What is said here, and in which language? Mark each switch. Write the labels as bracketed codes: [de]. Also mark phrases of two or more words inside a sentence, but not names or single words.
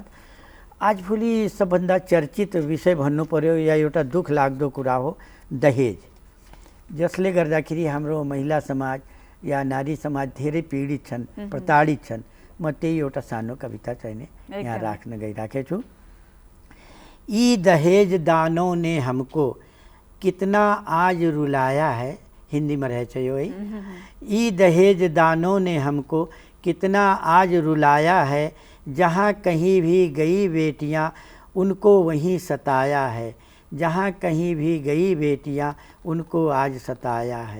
[ne] आजभोलि सबभन्दा चर्चित विषय भन्नु पर्यो या एउटा दुःख लाग्दो कुरा हो दहेज, जसले गर्दाखेरि हाम्रो महिला समाज या नारी समाज धेरै पीडित छन्, प्रताडित छन्। म त्यही एउटा सानो कविता चाहिँ यहाँ राख्न गइराखेको छु। [hi] ई दहेज दानों ने हमको कितना आज रुलाया है, हिंदी में रहे यो है। ई दहेज दानों ने हमको कितना आज रुलाया है, जहाँ कहीं भी गई बेटियाँ उनको वहीं सताया है, जहाँ कहीं भी गई बेटियाँ उनको आज सताया है।